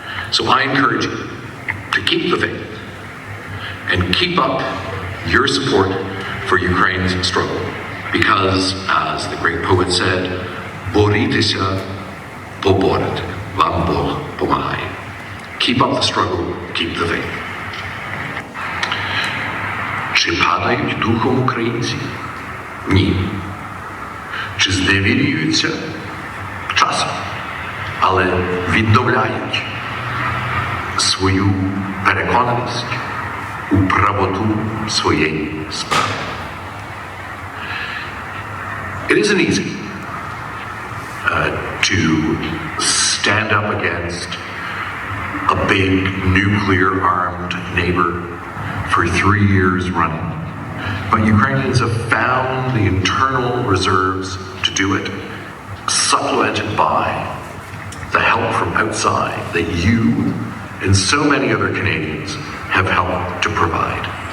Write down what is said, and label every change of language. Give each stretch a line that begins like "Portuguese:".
English: So I encourage you to keep the faith and keep up your support for Ukraine's struggle, because, as the great poet said,
Ukrainian: "Борітеся, поборете, вам Бог помагає."
English: Keep up the struggle, keep the faith.
Ukrainian: Чи падають духом українці? Ні. Чи зневірюються? Часом. Але відновляють свою переконаність у правоту своєї справи.
English: It isn't easy to stand up against a big nuclear-armed neighbor for 3 years running. But Ukrainians have found the internal reserves to do it, supplemented by the help from outside that you and so many other Canadians have helped to provide.